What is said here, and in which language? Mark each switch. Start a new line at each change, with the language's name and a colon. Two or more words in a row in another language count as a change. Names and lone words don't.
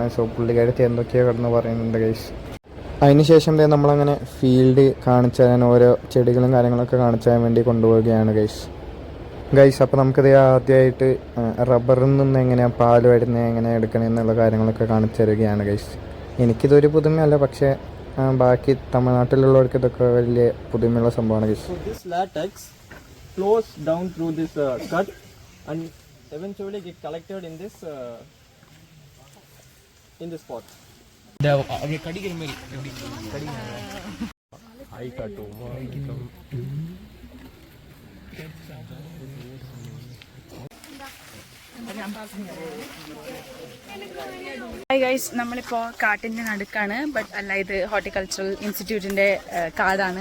Malayalam: സോ പുള്ളിക്കാരത്തി എന്തൊക്കെയോ കിടന്ന് പറയുന്നുണ്ട് ഗൈസ്. അതിനുശേഷം നമ്മളങ്ങനെ ഫീൽഡ് കാണിച്ചു തരാൻ, ഓരോ ചെടികളും കാര്യങ്ങളൊക്കെ കാണിച്ചു തരാൻ വേണ്ടി കൊണ്ടുപോവുകയാണ് ഗൈസ്. അപ്പോൾ നമുക്കിത് ആദ്യമായിട്ട് റബ്ബറിൽ നിന്ന് എങ്ങനെയാണ് പാൽ വരുന്നത്, എങ്ങനെ എടുക്കണമെന്നുള്ള കാര്യങ്ങളൊക്കെ കാണിച്ചു തരികയാണ് ഗൈസ്. എനിക്കിതൊരു പുതുമയല്ല, പക്ഷേ ബാക്കി തമിഴ്നാട്ടിലുള്ളവർക്ക് ഇതൊക്കെ വലിയ പുതുമയുള്ള സംഭവമാണ് ഗൈസ്.
English: Flows down through this cut and eventually get collected in this pot.
Tamil: கடிக்கிற மாதிரி
Malayalam: ഹായ് ഗൈസ്, നമ്മളിപ്പോൾ കാട്ടിൻ്റെ നടുക്കാണ്. ബട്ട് അല്ല, ഇത് ഹോർട്ടിക്കൾച്ചറൽ ഇൻസ്റ്റിറ്റ്യൂട്ടിൻ്റെ കാടാണ്.